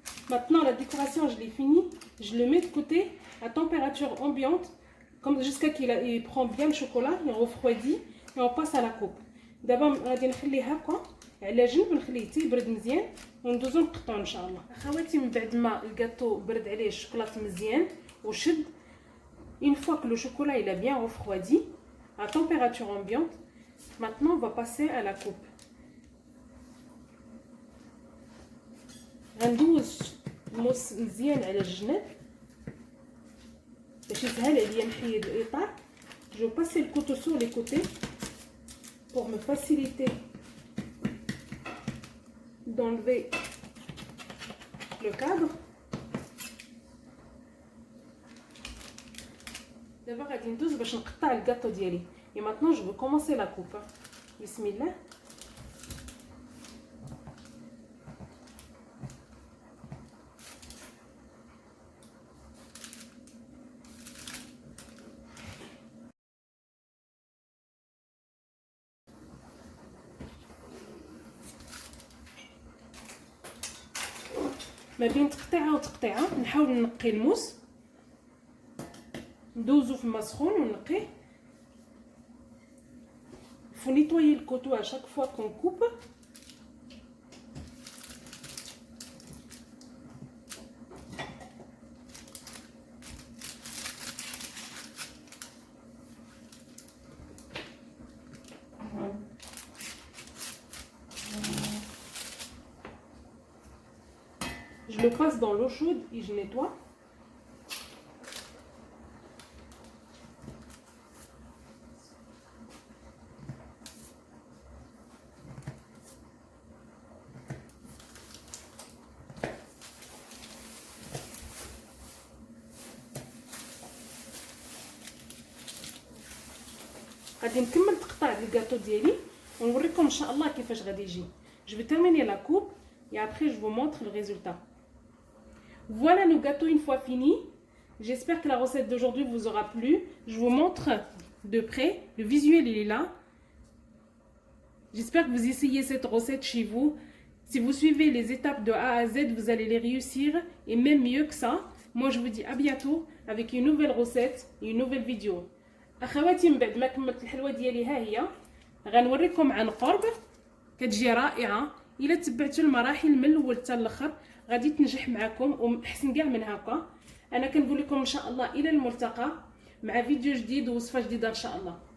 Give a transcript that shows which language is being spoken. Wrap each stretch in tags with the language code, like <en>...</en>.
<fr>Maintenant la décoration je l'ai fini. Je le mets de côté à température ambiante comme jusqu'à qu'il prend bien le chocolat, il refroidit et on passe à la coupe.</fr> <ar>دابا غادي نخليه هكا على جنب نخليه حتى يبرد مزيان وندوزو نقطعو ان شاء الله. اخواتي من بعد ما الجاتو برد عليه الشوكولاط مزيان وشد.</ar> <fr>Une fois que le chocolat il a bien refroidi à température ambiante, maintenant on va passer à la coupe.</fr> <ar>غندوز الموس مزيان على الجناب باش يسهل عليا نحيد الاطار.</ar> <fr>Je vais passer le couteau sur les côtés pour me faciliter d'enlever le cadre.</fr> <ar>دابا غادي ندوز باش نقطع الكاطو ديالي.</ar> <fr>Et maintenant je vais commencer la coupe.</fr> <ar>بسم الله. ما بين تقطيعه وتقطيعه نحاول نقي الموس ندوزو في الماء سخون ونقيه.</ar> <fr>faut nettoyer le couteau à chaque fois qu'on coupe. Je le passe dans l'eau chaude et je nettoie.</fr> <ar>غادي نكمل تقطيع الكاطو ديالي ونوريكم ان شاء الله كيفاش غادي يجي.</ar> <fr>Je vais terminer la coupe et après je vous montre le résultat. Voilà nos gâteaux une fois finis. J'espère que la recette d'aujourd'hui vous aura plu. Je vous montre de près. Le visuel il est là. J'espère que vous essayez cette recette chez vous. Si vous suivez les étapes de A à Z, vous allez les réussir et même mieux que ça. Moi je vous dis à bientôt avec une nouvelle recette et une nouvelle vidéo.</fr> <ar>اخواتي من بعد ما كملت الحلوه ديالي ها هي غنوريكم عن قرب. كتجي رائعه الا تبعتوا المراحل من الاول حتى الاخر غادي تنجح معكم واحسن كاع من هكا. انا كنقول لكم ان شاء الله الى الملتقى مع فيديو جديد ووصفه جديده ان شاء الله.</ar>